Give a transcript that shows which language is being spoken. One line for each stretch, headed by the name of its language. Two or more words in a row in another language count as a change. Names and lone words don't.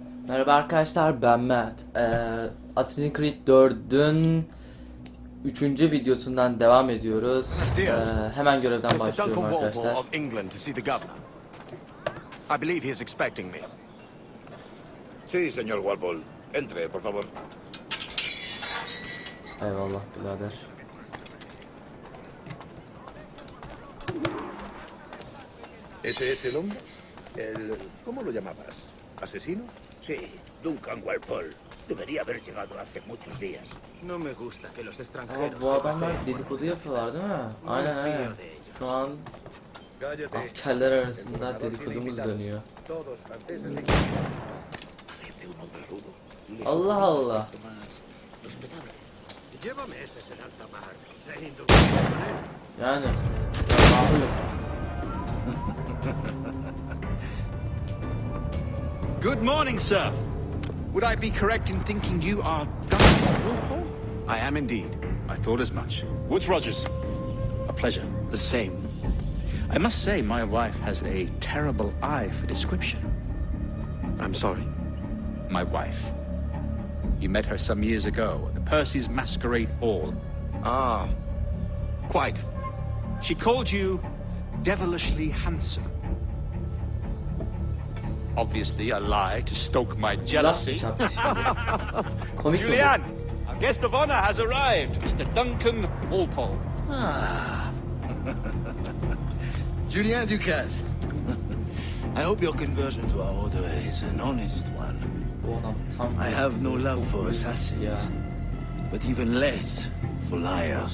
Turkish: Merhaba arkadaşlar, ben Mert. Assassin's Creed 4'ün 3. videosundan devam ediyoruz. Hemen görevden başlıyorum arkadaşlar.
English: I believe he is expecting me.
Spanish: Sí, señor Walpole. Entre, por favor.
Turkish: Eyvallah birader.
Spanish: ¿Ese es el hombre? ¿Cómo lo llamabas? ¿Asesino? Sí, Duncan Walpole. Debería haber llegado hace muchos días. No me gusta que los extranjeros.
Turkish: Bu adamlar dedikodu yapıyorlar değil mi? Aynen. Şu an askerler arasında dedikodumuz dönüyor. Allah Allah. Yani malum.
English: Good morning, sir. Would I be correct in thinking you are Duncan? I am indeed. I thought as much. Woods Rogers. A pleasure. The same. I must say my wife has a terrible eye for description. I'm sorry. My wife. You met her some years ago at the Percy's Masquerade Ball. Ah, quite. She called you devilishly handsome. Obviously a lie to stoke my jealousy.
Turkish: Komik mi
English: Julian, our guest of honor has arrived, Mr. Duncan Walpole. Julien Ducasse. I hope your conversion to our order is an honest one. I have no love for assassins, but even less for liars.